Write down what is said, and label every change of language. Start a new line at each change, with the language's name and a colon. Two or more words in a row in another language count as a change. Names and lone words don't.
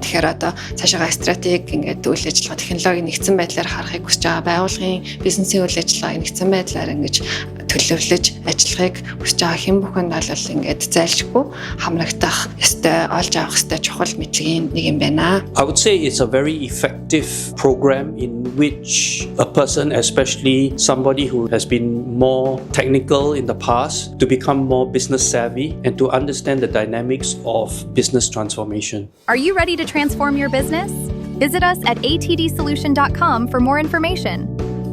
Mongolian: Тэгэхээр одоо цаашаа стратеги ингээд үйл ажиллагаа, технологи нэгдсэн байдлаар харахыг хүсэж байгаа байгууллагын бизнесийн үйл ажиллагааг нэгдсэн байдлаар ингэж төлөвлөж ажиллахыг хүсэж байгаа хэн бүхэнд бол ингээд зайлшгүй хамрагдах ёстой, олж авах ёстой чухал мэдлэгийн нэг юм байна.
English: I would say it's a very effective program in which a person, especially somebody who has been more technical in the past, to become more business savvy and to understand the dynamics of business transformation. Are you ready to transform your business? Visit us at atdsolution.com for more information.